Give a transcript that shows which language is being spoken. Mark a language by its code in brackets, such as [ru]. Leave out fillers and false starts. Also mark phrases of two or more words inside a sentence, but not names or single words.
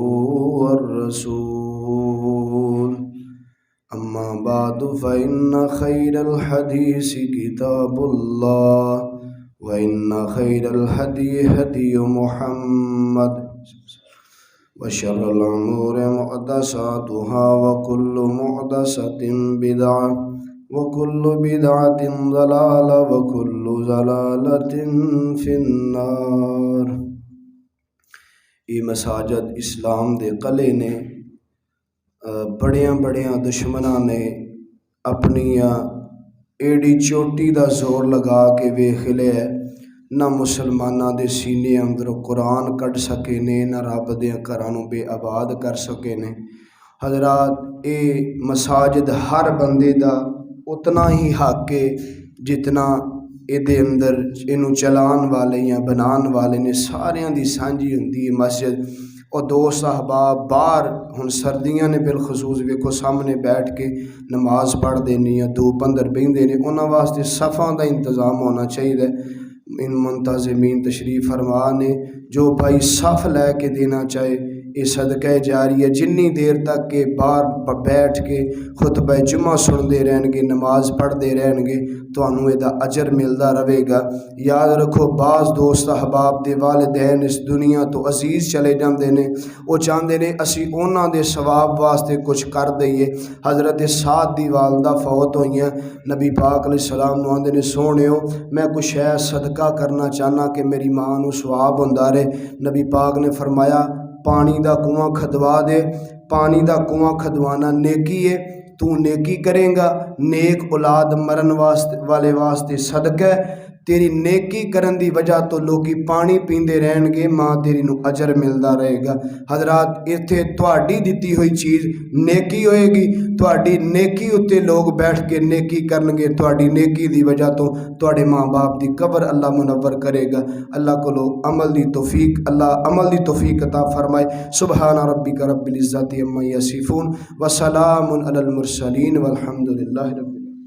[ar] والرسول، أما بعد فإن خير الحديث كتاب الله، وإن خير الهدي هدي محمد، وشر الأمور محدثاتها، وكل محدثة بدعة، وكل بدعة ضلالة، وكل ضلالة في النار۔ [pa] یہ مساجد اسلام دے قلعے نے بڑیاں بڑیاں دشمناں نے اپنی ایڈی چوٹی دا زور لگا کے ویکھ لیا، نہ مسلمانہ دے سینے اندر قرآن کٹ سکے نے، نہ رب دے گھراں بے آباد کر سکے نے۔ حضرات اے مساجد ہر بندے دا اتنا ہی حق ہے جتنا اے دے اندر انہوں چلان والے یا بنان والے نے، ساریاں دی سانجی ہوندی ہے مسجد۔ اور دوست احباب باہر ہن سردیاں نے بالخصوص ویکھو سامنے بیٹھ کے نماز پڑھ دینی یا دھوپ اندر بہندے نے، انہاں واسطے صفاں دا انتظام ہونا چاہیے۔ ان منتظمین تشریف فرما نے جو بھائی صف لے کے دینا چاہے، یہ صدقہ جاری ہے۔ جنی دیر تک کہ باہر بیٹھ کے خطبہ جمعہ سنتے رہن گے، نماز پڑھتے رہن گے، تو انہوں یہ اجر ملتا رہے گا۔ یاد رکھو بعض دوست احباب دے والدین اس دنیا تو عزیز چلے جاندے نے، وہ چاہتے نے اسی انہاں دے ثواب واسطے کچھ کر دئیے۔ حضرت سعد دی والدہ فوت ہوئی ہیں، نبی پاک علیہ السلام نو آندے نے سونیو میں کچھ ہے صدقہ کرنا چاہنا کہ میری ماں نو ثواب ہوندا رہے۔ نبی پاک نے فرمایا پانی دا کنواں کھدوا دے۔ پانی دا کنواں کھدوانا نیکی ہے، تو نیکی کریں گا، نیک اولاد مرن والے واسطے صدقہ ہے، تیری نیکی کرن دی وجہ تو لوکی پانی پیندے رہن گے، ماں تیری نو اجر ملدا رہے گا۔ حضرات ایتھے تہاڈی دتی ہوئی چیز نیکی ہوئے گی، تہاڈی نیکی اتے لوگ بیٹھ کے نیکی کرن گے، تہاڈی نیکی دی وجہ تو تہاڈے ماں باپ دی قبر اللہ منور کرے گا۔ اللہ کو عمل دی توفیق، اللہ عمل دی توفیق عطا فرمائے۔ [ar] سبحان ربک رب العزت عما یصفون وسلام علی المرسلین والحمد للہ رب العالمین۔